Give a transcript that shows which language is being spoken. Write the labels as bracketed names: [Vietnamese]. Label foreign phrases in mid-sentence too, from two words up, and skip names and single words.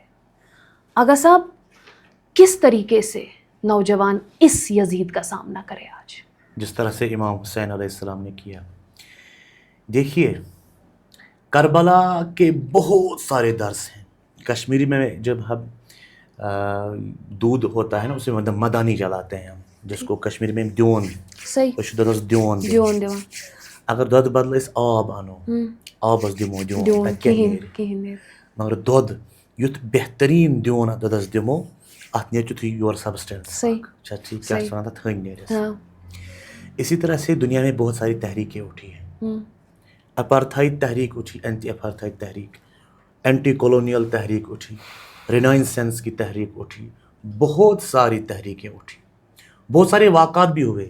[Urdu] آغا صاحب, کس طریقے سے نوجوان اس یزید کا سامنا کرے آج؟ جس طرح سے امام حسین [Arabic] علیہ السلام [Urdu] نے کیا. دیکھیے, کربلا کے بہت سارے درس ہیں. کشمیری میں جب ہم دودھ ہوتا ہے نا, اسے مدانی جلاتے ہیں ہم, جس کو کشمیری میں دیون, صحیح, دیون. [Kashmiri] اگر دود بدل اس آب انو, آبس دمو دیون, مگر دود یُتھ بہترین دیون دودس دمو, ات نیرِ تیُتھُے [English] your substance. [Kashmiri] ٹھیک کیا ونان تھٔنۍ نیرٮ۪س. [Urdu] اسی طرح سے دنیا میں بہت ساری تحریکیں اٹھی ہیں. اپارتھائڈ تحریک اٹھی, [English] anti apartheid [Urdu] تحریک, [English] anti colonial [Urdu] تحریک اٹھی, رینائنسنس کی تحریک اٹھی, بہت ساری تحریکیں اٹھی, بہت سارے واقعات بھی ہوئے.